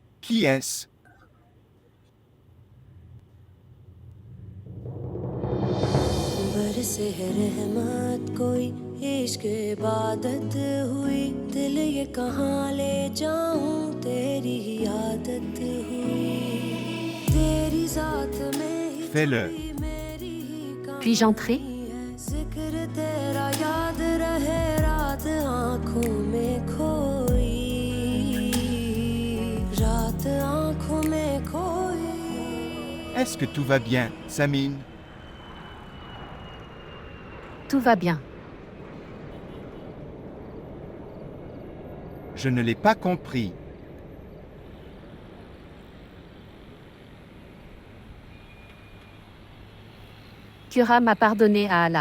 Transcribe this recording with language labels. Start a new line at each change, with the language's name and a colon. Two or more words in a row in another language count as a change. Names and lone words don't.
French: Qui est-ce?
Hindi: बरसे है रहमत कोई इश्क इबादत हुई दिल ये कहाँ ले जाऊं तेरी ही आदत हुई तेरी जात में ही
French: Fais-le.
Hindi: छुपी मेरी ही कहानी
French: Puis-je entrer?
Hindi: है जिक्र तेरा याद रहे रात आँखों में खोई रात आँखों में खोई
French: Est-ce que tout va bien, Samine? Tout va bien. Je ne l'ai pas compris. Khurram a pardonné à Allah.